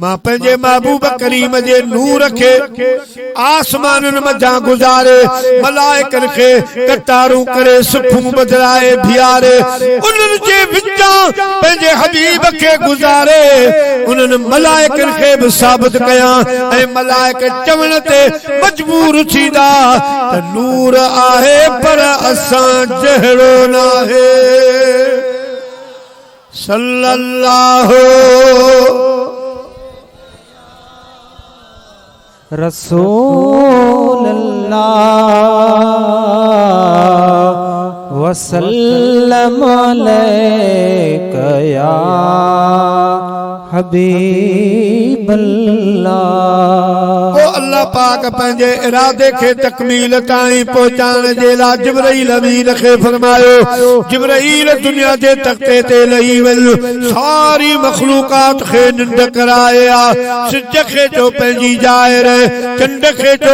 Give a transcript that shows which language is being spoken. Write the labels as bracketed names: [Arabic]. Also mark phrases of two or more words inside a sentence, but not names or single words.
[Sindhi] मां पंहिंजे महबूब करीम जे नूर खे आसमाननि मथां गुज़ारे मलाइकनि खे कतारूं करे सुफूं बदिराए बीहारे उन्हनि जे विचां पंहिंजे हबीब खे गुज़ारे उन्हनि मलाइकनि खे बि साबित कयां ऐं मलाइक चवण ते मजबूर थींदा त नूर आहे पर असां जहिड़ो नाहे सल्लल्लाहु [Arabic] رسول الله وسلم عليك يا حبيب الله. [Sindhi] अल्लाह पाक पंहिंजे इरादे खे तकमील ताईं पहुचाइण जे लाइ जिब्राईल अमीन खे फरमायो जिब्राईल दुनिया जे तख्ते ते लही वञ सारी मखलूकात खे निंड कराए आ सिज खे जो पंहिंजी जाइ रहे चंड खे जो